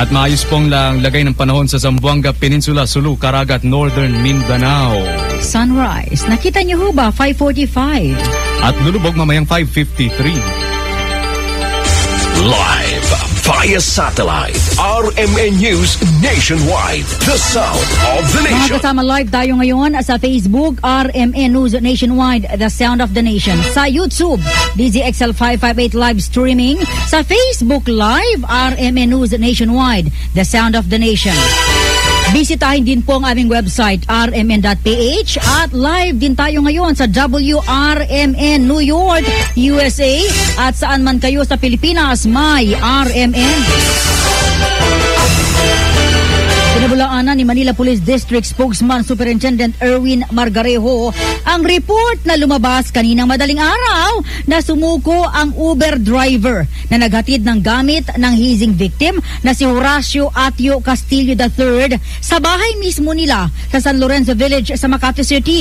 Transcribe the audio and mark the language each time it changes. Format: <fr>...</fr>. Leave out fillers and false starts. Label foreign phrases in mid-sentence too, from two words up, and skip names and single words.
<tl>At maayos pong lagay ng panahon sa Zamboanga Peninsula, Sulu, Caraga at Northern Mindanao. Sunrise, nakita niyo ho ba? 5:45. At lulubog mamayang 5:53.</tl> <en>Live via satellite, RMN News Nationwide. The Sound of the Nation.</en> <tl>Mga kasama live tayo ngayon sa Facebook, RMN News Nationwide, The Sound of the Nation. Sa YouTube, DZXL 558</tl> <en>live streaming.</en> <tl>Sa Facebook Live, RMN News Nationwide, The Sound of the Nation. Bisitahin din po ang aming website, rmn.ph, at live din tayo ngayon sa WRMN New York, USA, at saan man kayo sa Pilipinas, may RMN. Pinabulaanan ni Manila Police District Spokesman Superintendent Erwin Margarejo ang report na lumabas kaninang madaling araw na sumuko ang</tl> <en>Uber driver</en> <tl>na naghatid ng gamit ng</tl> <en>hazing victim</en> <tl>na si Horacio Atio Castillo III sa bahay mismo nila sa San Lorenzo Village sa Makati City.</tl>